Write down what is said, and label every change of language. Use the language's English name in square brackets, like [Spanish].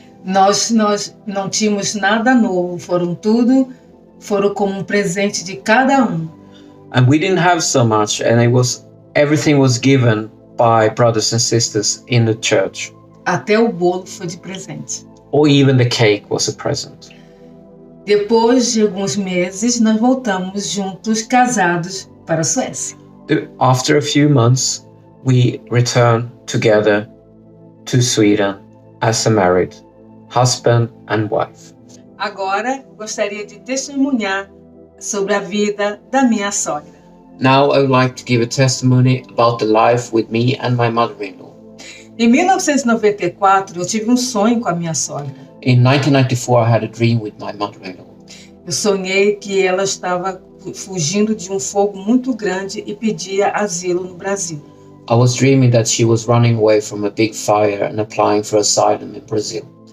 [Portuguese] nós não tínhamos nada novo, foram como um presente de cada um. [English] and we didn't have so much, and everything was given by brothers and sisters in the church. [Portuguese] Até o bolo foi de presente. [English] Or even the cake was a present. [Portuguese] Depois de alguns meses, nós voltamos juntos, casados, para a Suécia. [English] After a few months, we returned together to Sweden as a married husband and wife. [Portuguese] Agora, gostaria de testemunhar sobre a vida da minha sogra. [English] Now I would like to give a testimony about the life with me and my mother-in-law. [Portuguese] Em 1994, eu tive um sonho com a minha sogra. [English] In 1994, I had a dream with my mother-in-law. [Portuguese] Eu sonhei que ela estava fugindo de um fogo muito grande e pedia asilo no Brasil. [English] I was dreaming that she was running away from a big fire and applying for asylum in Brazil,